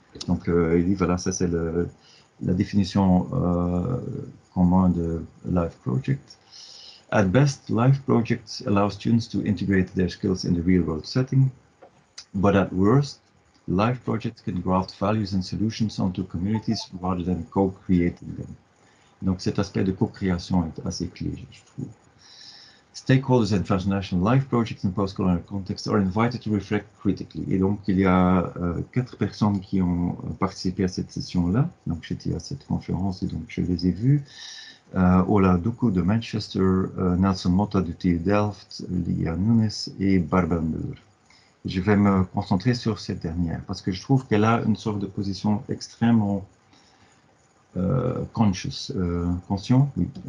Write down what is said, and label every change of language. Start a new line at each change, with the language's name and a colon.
French: Donc, il dit, voilà, ça c'est la définition commune de live project.
English: At best, live projects allow students to integrate their skills in the real-world setting, but at worst, live projects can graft values and solutions onto communities rather than co-creating them.
French: Donc cet aspect de co-création est assez clé, je trouve.
English: Stakeholders in transnational live projects in post-colonial context are invited to reflect critically.
French: Et donc il y a 4 personnes qui ont participé à cette session-là. Donc j'étais à cette conférence et donc je les ai vus. Ola Duku de Manchester, Nelson Motta de TU Delft, Lia Nunes et Barbara Müller. Je vais me concentrer sur cette dernière parce que je trouve qu'elle a une sorte de position extrêmement conscient, oui.